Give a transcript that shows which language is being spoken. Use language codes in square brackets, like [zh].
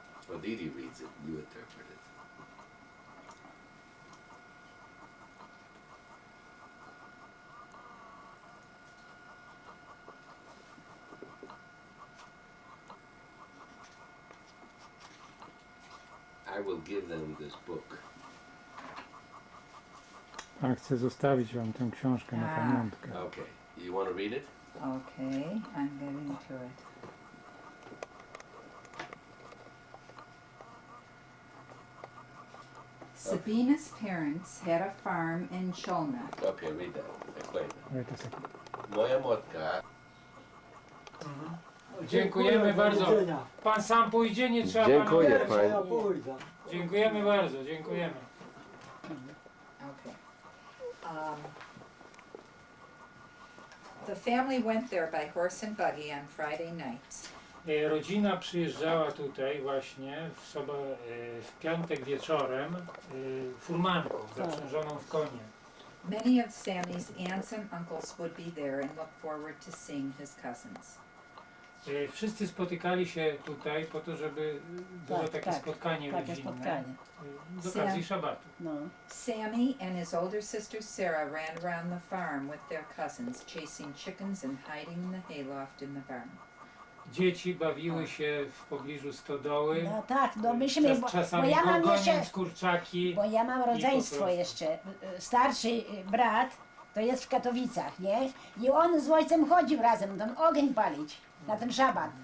[en] Or Dede reads it, you interpret it. I will give them this book. [pl] A chcę zostawić Wam tę książkę na pamiątkę. [en] Okay. You want to read it? Okay, I'm getting to it. Sabina's parents had a farm in Chona. Okay, read that. Explain it. Wait a second. [pl] Moja matka. Dziękujemy bardzo. Do widzenia. Pan sam pójdzie, nie trzeba Dziękuję, Pana... panie. Ja pójdę. Dziękujemy bardzo, dziękujemy. [en] Okay. The family went there by horse and buggy on Friday nights. [pl] Rodzina przyjeżdżała tutaj właśnie w piątek wieczorem furmanką zaprzężoną w konie. [en] Many of Sammy's aunts and uncles would be there and look forward to seeing his cousins. [pl] Wszyscy spotykali się tutaj po to, żeby było takie spotkanie rodzinne z okazji szabatu. No. [en] Sammy and his older sister Sarah ran around the farm with their cousins, chasing chickens and hiding in the hayloft in the barn. [pl] Dzieci bawiły się w pobliżu stodoły, No tak, no myśmy, bo czasami ja mam jeszcze, goniąc kurczaki. bo ja mam rodzeństwo prostu. jeszcze. Starszy brat to jest w Katowicach, nie? I on z ojcem chodził razem, ten ogień palić na ten szabat.